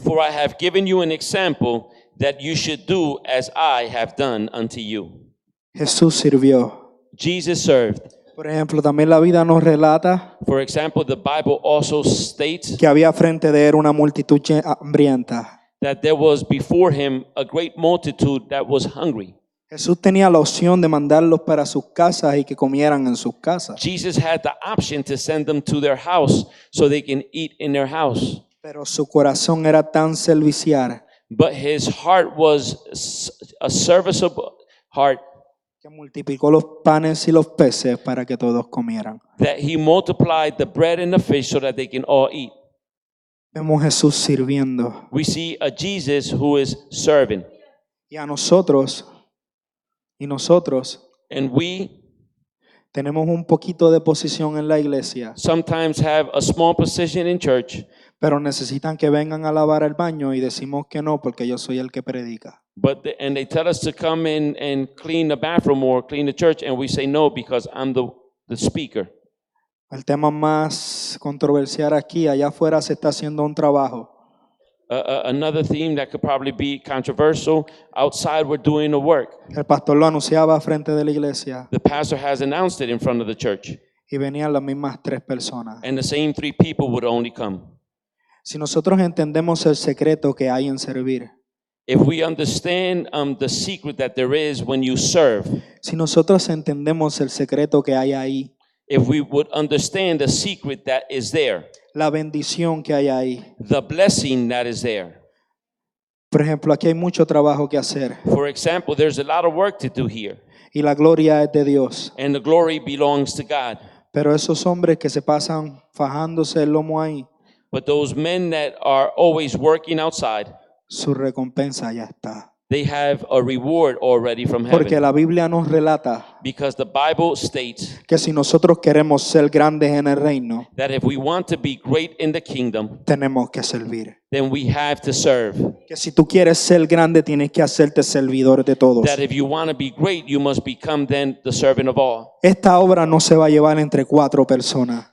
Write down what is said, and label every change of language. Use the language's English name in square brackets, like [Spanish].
[English] For I have given you an example that you should do as I have done unto you. [Spanish] Jesús sirvió. [English] Jesus served. [Spanish] Por ejemplo, también la vida nos relata [English] For example, the Bible also states [Spanish] que había frente de él una multitud hambrienta. [English] that there was before him a great multitude that was hungry. [Spanish] Jesús tenía la opción de mandarlos para sus casas y que comieran en sus casas. [English] Jesus had the option to send them to their house so they can eat in their house. [Spanish] Pero su corazón era tan servicial [English] But his heart was a serviceable heart [Spanish] que multiplicó los panes y los peces para que todos comieran. [English] that he multiplied the bread and the fish so that they can all eat. [Spanish] Vemos a Jesús sirviendo. [English] We see a Jesus who is serving. [Spanish] Y nosotros [English] And we [Spanish] tenemos un poquito de posición en la iglesia, [English] sometimes have a small position in church, [Spanish] pero necesitan que vengan a lavar el baño y decimos que no porque yo soy el que predica. [English] and they tell us to come in and clean the bathroom or clean the church, and we say no because I'm the speaker. [Spanish] El tema más controversial aquí, allá afuera se está haciendo un trabajo. [English] Another theme that could probably be controversial, outside we're doing the work. [Spanish] El pastor lo anunciaba frente de la iglesia [English] The pastor has announced it in front of the church, [Spanish] y venían las mismas 3 personas. [English] and the same 3 people would only come. [Spanish] Si nosotros entendemos el secreto que hay en servir, [English] If we understand the secret that there is when you serve, [Spanish] si nosotros entendemos el secreto que hay ahí, [English] if we would understand the secret that is there, [Spanish] la bendición que hay ahí. [English] the blessing that is there. [Spanish] Por ejemplo, aquí hay mucho trabajo que hacer [English] For example, there's a lot of work to do here, [Spanish] y la gloria es de Dios. [English] and the glory belongs to God. [Spanish] Pero esos hombres que se pasan fajándose el lomo ahí, [English] But those men that are always working outside, [Spanish] su recompensa ya está. [English] they have a reward already from [Spanish] Porque [English] heaven. [Spanish] la Biblia nos relata [English] Because the Bible states [Spanish] que si nosotros queremos ser grandes en el reino, [English] that if we want to be great in the kingdom, [Spanish] tenemos que servir. [English] then we have to serve. [Spanish] Que si tú quieres ser grande, tienes que hacerte servidor de todos. [English] That if you want to be great, you must become then the servant of all. [Spanish] Esta obra no se va a llevar entre 4 personas.